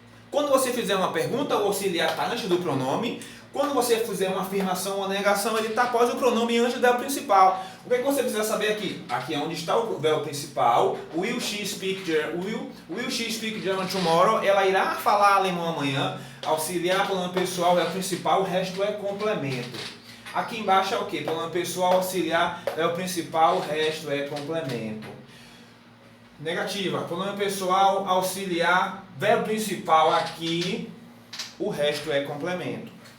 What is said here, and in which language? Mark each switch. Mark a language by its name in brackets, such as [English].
[Portuguese] Quando você fizer uma pergunta, o auxiliar está antes do pronome. Quando você fizer uma afirmação ou negação, ele está após o pronome antes do verbo principal. O que é que você precisa saber aqui? Aqui é onde está o verbo principal. [English] Will she speak German tomorrow? [Portuguese] Ela irá falar alemão amanhã. Auxiliar, pronome pessoal é o principal, o resto é complemento. Aqui embaixo é o que? Pronome pessoal, auxiliar é o principal, o resto é complemento. negativa. Pronome pessoal, auxiliar, verbo principal aqui, o resto é complemento.